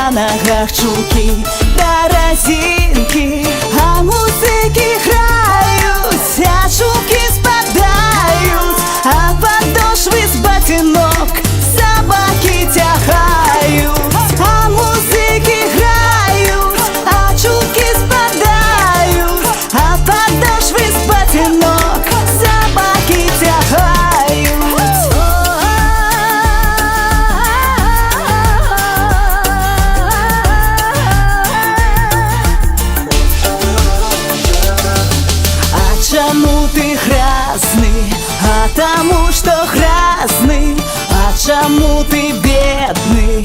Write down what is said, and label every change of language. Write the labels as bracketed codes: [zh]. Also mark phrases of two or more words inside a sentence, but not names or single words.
[ru] ногах чулки да резинки, а музыки грают, а чулки спадают, а подошвы с ботинок собаки тягают. А музыки грают, а чулки спадают, а подошвы с ботинок собаки тягают. [uk] Чому ти грязний? А тому, що грязний. А чому ти бідний?